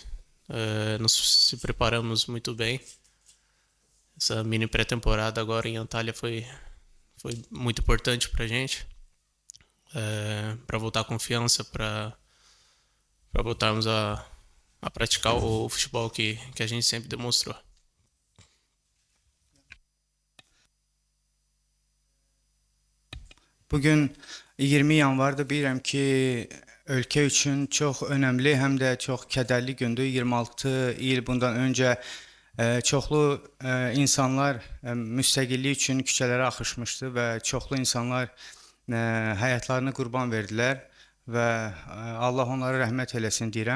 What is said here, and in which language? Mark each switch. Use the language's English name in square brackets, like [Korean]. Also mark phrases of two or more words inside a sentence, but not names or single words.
[Portuguese] Nós se preparamos muito bem. Essa mini pré-temporada agora em Antalya foi muito importante para a gente, para voltar a confiança, para voltarmos a praticar o futebol que a gente sempre demonstrou. [Azerbaijani] Bugün 20 yanvardır, bilirəm ki, ölkə üçün çox önəmli, həm də çox kədərli gündür. 26 il bundan öncə çoxlu insanlar müstəqillik üçün küçələrə axışmışdı və çoxlu insanlar həyatlarını qurban verdilər və Allah onlara rəhmət eləsin deyirəm.